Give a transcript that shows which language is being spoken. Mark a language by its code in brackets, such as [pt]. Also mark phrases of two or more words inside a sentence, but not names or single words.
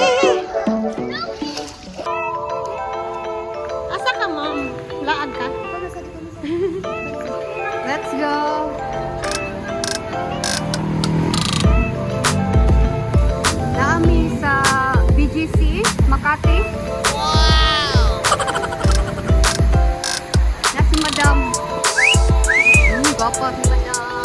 [ceb] Asa ka, ma'am? Laag ka? [en] Let's go! [ceb] Naami sa BGC, Makati. Wow! Na si Madam. Gapa si Madam.